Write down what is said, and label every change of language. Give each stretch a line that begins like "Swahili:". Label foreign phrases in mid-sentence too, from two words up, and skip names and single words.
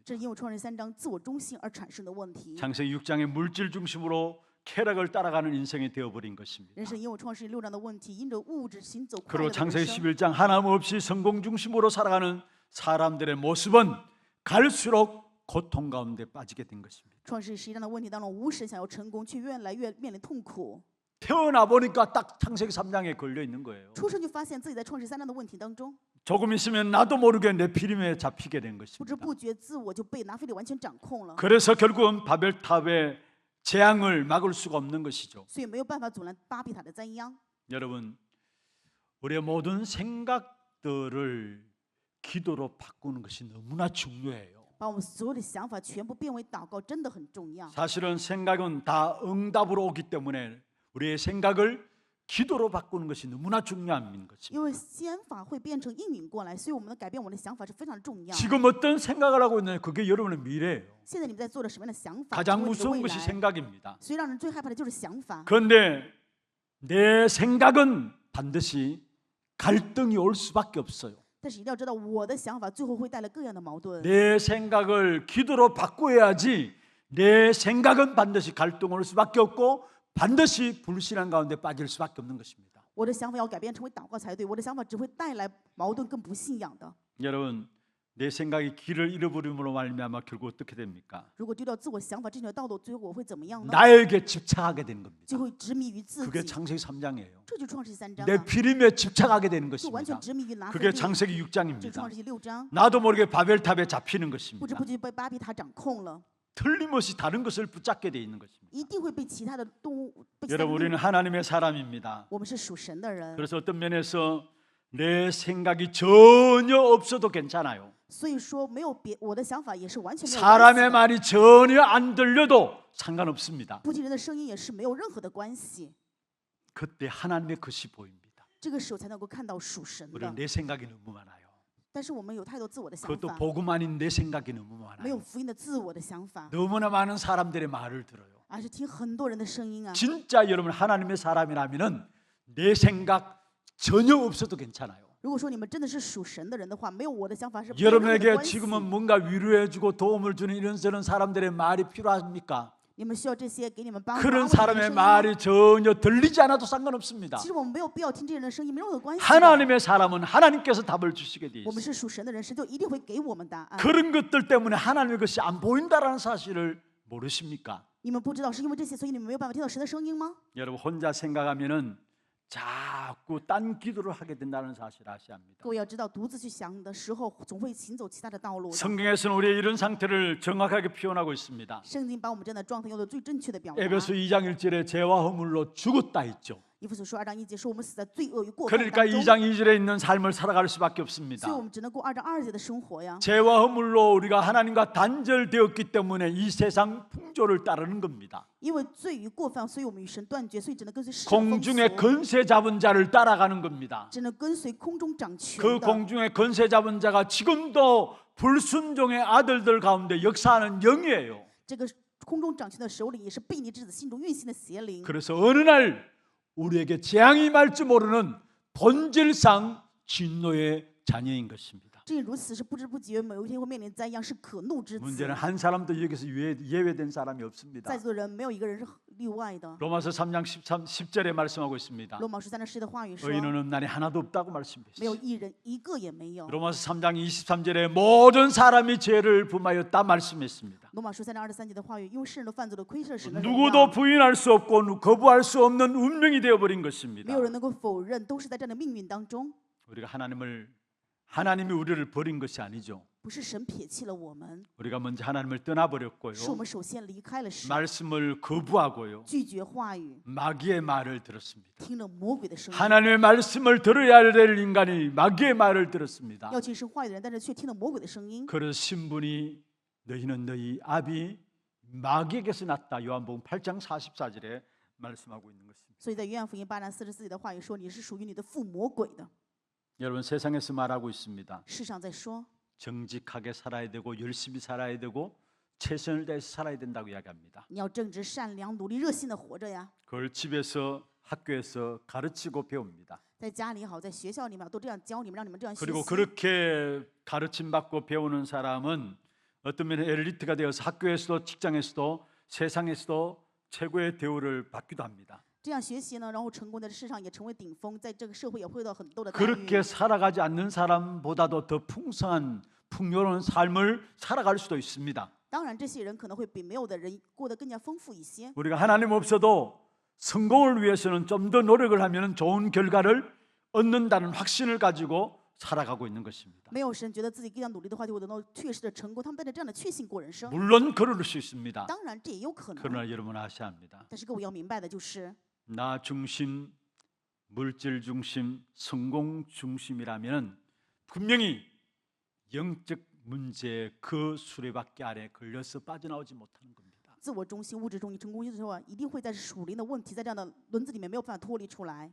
Chinese: 这是因为创世3章自我中心而产生的问题。
Korean: 창세기 6장에 물질 중심으로 쾌락을 따라가는 인생이 되어버린 것입니다.
Chinese: 人生因为创世6章的问题，因着物质行走快
Korean: 그리고
Chinese: 乐的人
Korean: 창세기
Chinese: 生。
Korean: 11장 하나님 없이 성공 중심으로 살아가는 사람들의 모습은 갈수록 고통 가운데 빠지게 된 것입니다.
Chinese: 创世11章的问题当中，无神想要成功，却越来越面临痛苦。
Korean: 태어나 보니까 딱 창세기 3장에 걸려 있는 거예요.
Chinese: 出生就发现自己在创世3章的问题当中，
Korean: 조금 있으면 나도 모르게 네피림에 잡히게 된
Chinese: 不知
Korean: 것입니다.
Chinese: 不觉自我就被拿非利完全掌控了，
Korean: 그래서 결국은 바벨탑의 재앙을 막을 수가 없는 것이죠.
Chinese: 所以没有办法阻拦巴比塔的灾殃。
Korean: 여러분, 우리의 모든 생각들을 기도로 바꾸는 것이 너무나 중요해요.
Chinese: 把我们所有的想法全部变为祷告，真的很重要。
Korean: 사실은 생각은 다 응답으로 오기 때문에 우리의 생각을 기도로 바꾸는 것이 너무나 중요한 것입니다.
Chinese: 因为想法会变成应允过来，所以我们的改变我们的想法是非常重要。
Korean: 지금 어떤 생각을 하고 있느냐, 그게 여러분의 미래예요.
Chinese: 现在你们在做的什么样的想法，
Korean: 가장
Chinese: 成为你的
Korean: 무서운
Chinese: 未
Korean: 것이
Chinese: 来。
Korean: 생각입니다.
Chinese: 所以让人最害怕的就是想法。
Korean: 그런데 내 생각은 반드시 갈등이 올 수밖에 없어요.
Chinese: 但是一定要知道，我的想法最后会带来各样的矛盾。
Korean: 내 생각을 기도로 바꿔야지. 내 생각은 반드시 갈등 올 수밖에 없고 반드시 불신앙 가운데 빠질 수밖에 없는 것입니다.
Chinese: 我的想法要改变成为祷告才对，我的想法只会带来矛盾，更不信仰的。
Korean: 여러분, 내 생각이 길을 잃어버림으로 말미암아 결국 어떻게 됩니까?
Chinese: 如果丢掉自我想法这条道路，最后我会怎么样呢？
Korean: 나에게 집착하게 되는 겁니다.
Chinese: 就会执迷于自
Korean: 그게
Chinese: 己。
Korean: 창세기 3장이에요.
Chinese: 这就是创世纪3章
Korean: 내
Chinese: 啊，
Korean: 피림에 집착하게 되는
Chinese: 就完全
Korean: 것입니다.
Chinese: 执迷于拿非
Korean: 그게
Chinese: 利。
Korean: 창세기
Chinese: 这是
Korean: 6장입니다.
Chinese: 创世纪6章，
Korean: 나도 모르게 바벨탑에 잡히는
Chinese: 不
Korean: 것입니다.
Chinese: 知不觉被巴比塔掌控了，
Korean: 틀림없이 다른 것을 붙잡게 돼 있는 것입니다.
Chinese: 一定会被其他的动物。被其他的
Korean: 여러분,
Chinese: 动物
Korean: 우리는 하나님의 사람입니다.
Chinese: 我们是属神的人，
Korean: 그래서 어떤 면에서 내 생각이 전혀 없어도 괜찮아요.
Chinese: 所以说没有我的想法也是完全没有关系
Korean: 사람의
Chinese: 的。
Korean: 말이 전혀 안 들려도 상관없습니다.
Chinese: 不听人的声音也是没有任何的关系。
Korean: 그때 하나님의 것이 보입니다.
Chinese: 这个时候才能够看到属神
Korean: 우리는
Chinese: 的。
Korean: 내 생각이 너무 많아요.
Chinese: 但是我们有太多自我的想
Korean: 그것도
Chinese: 法，
Korean: 복음 아닌 내 생각이 너무
Chinese: 没有
Korean: 많아요.
Chinese: 福音的自我的想法，
Korean: 너무나 많은 사람들의 말을 들어요.
Chinese: 而是听很多人的声音啊。
Korean: 진짜 여러분 하나님의 사람이라면은 내 생각 전혀 없어도 괜찮아요.
Chinese: 如果说你们真的是属神的人的话，没有我的想法是没有任何的
Korean: 여러분에게
Chinese: 关系。
Korean: 지금은 뭔가 위로해주고 도움을 주는 이런저런 사람들의 말이 필요합니까?
Chinese: 你们需要这些给你们帮助。
Korean: 그런
Chinese: 安慰你们的
Korean: 사람의
Chinese: 声音吗
Korean: 말이 전혀 들리지 않아도 상관없습니다.
Chinese: 其实我们没有必要听这些人的声音，没有任何关系的。
Korean: 하나님의 사람은 하나님께서 답을 주시게 돼
Chinese: 我们
Korean: 있어요.
Chinese: 是属神的人，神就一定会给我们答案。
Korean: 그런 것들 때문에 하나님의 것이 안 보인다라는 사실을 모르십니까?
Chinese: 你们不知道是因为这些，所以你们没有办法听到神的声音吗？
Korean: 여러분 혼자 생각하면은 자꾸 딴 기도를 하게 된다는 사실을 아셔야 합니다.
Chinese: 各位要知道，独自去想的时候，总会行走其他的道路的。
Korean: 성경에서는 우리의 이런 상태를 정확하게 표현하고 있습니다.
Chinese: 圣经把我们这样的状态用的最正确的表达。
Korean: 에베소 2장 1절에 죄와 허물로 죽었다 했죠.
Chinese: 以弗所书2章1节说，我们死在罪恶与过犯
Korean: 그러니까
Chinese: 当中，
Korean: 2장 2절에 있는 삶을 살아갈 수밖에
Chinese: 所
Korean: 없습니다.
Chinese: 以我们只能过2章2节的生活呀。
Korean: 죄와 허물로 우리가 하나님과 단절되었기 때문에 이 세상 풍조를 따르는 겁니다.
Chinese: 因为罪与过犯，所以我们与神断绝，所以只能跟随世上风
Korean: 공중의
Chinese: 俗，
Korean: 건세 잡은 자를 따라가는 겁니다.
Chinese: 只能跟随空中掌权
Korean: 그
Chinese: 的。
Korean: 공중의 건세 잡은 자가 지금도 불순종의 아들들 가운데 역사하는 영이에요.
Chinese: 这个空中掌权的首领也是悖逆之子心中运行的邪灵。
Korean: 그래서 어느 날 우리에게 재앙이 말지 모르는 본질상 진노의 자녀인 것입니다.
Chinese: 正因如此，是不知不觉某一天会面临灾殃，是可怒之子。
Korean: 문제는 한 사람도 여기서 예외된 사람이 없습니다.
Chinese: 在座的人没有一个人是例外的。
Korean: 로마서 3장 10절에 말씀하고 있습니다.
Chinese: 罗马书3章10的话语说，
Korean: 의인은 없나니 하나도 없다고
Chinese: 没有
Korean: 말씀했어요.
Chinese: 一人，一个也没有。
Korean: 로마서 3장 23절에 모든 사람이 죄를 품하였다 말씀했습니다.
Chinese: 罗马书3章23节的话语，因为世人都犯罪了，亏欠神的荣
Korean: 누구도
Chinese: 耀，
Korean: 부인할 수 없고 거부할 수 없는 운명이 되어버린
Chinese: 没
Korean: 것입니다.
Chinese: 有人能够否认，都是在这样的命运当中。
Korean: 우리가 하나님이 우리를 버린 것이 아니죠.
Chinese: 不是神撇弃了我们，
Korean: 우리가 먼저 하나님을 떠나버렸고요.
Chinese: 是我们首先离开了神，
Korean: 말씀을 거부하고요.
Chinese: 拒绝话语，
Korean: 마귀의 말을 들었습니다.
Chinese: 听了魔鬼的声音。
Korean: 하나님의 말씀을 들어야 될 인간이 마귀의 말을 들었습니다.
Chinese: 要听神话语的人，但是却听了魔鬼的声音。
Korean: 그래서 신분이 너희는 너희 아비 마귀에게서 났다. 요한복음 8장 44절에 말씀하고 있는 것입니다.
Chinese: 所以在约翰福音8章44节的话语说，你是属于你的父魔鬼的。
Korean: 여러분 세상에서 말하고 있습니다.
Chinese: 世上在说，
Korean: 정직하게 살아야 되고 열심히 살아야 되고 최선을 다해서 살아야 된다고 이야기합니다.
Chinese: 你要正直善良、努力热心的活着呀。
Korean: 그걸 집에서 학교에서 가르치고 배웁니다.
Chinese: 在家里也好，在学校里面都这样教你们，让你们这样学
Korean: 그리고
Chinese: 习。
Korean: 그렇게 가르침 받고 배우는 사람은 어떤 면에 엘리트가 되어서 학교에서도 직장에서도 세상에서도 최고의 대우를 받기도 합니다.
Chinese: 这样学习呢，然后成功在世上也成为顶峰，在这个社会也会得到很多的待遇。
Korean: 그렇게 살아가지 않는 사람보다도 더 풍성한 풍요로운 삶을 살아갈 수도 있습니다.
Chinese: 当然，这些人可能会比没有的人过得更加丰富一些。
Korean: 우리가 하나님 없어도 성공을 위해서는 좀 더 노력을 하면 좋은 결과를 얻는다는 확신을 가지고 살아가고 있는 것입니다.
Chinese: 没有人觉得自己更加努力的话就会得到确实的成功，他们带着这样的确信过人生。
Korean: 물론 그럴 수 있습니다.
Chinese: 当然这也有可能，
Korean: 그러나 여러분 아셔야 합니다.
Chinese: 但是各位要明白的就是，
Korean: 나 중심, 물질 중심, 성공 중심이라면 분명히 영적 문제 그 수레바퀴 아래 걸려서 빠져나오지 못하는 겁니다.
Chinese: 自我中心、物质中心、成功的话，一定会在属灵的问题，在这样的轮子里面没有办法脱离出来。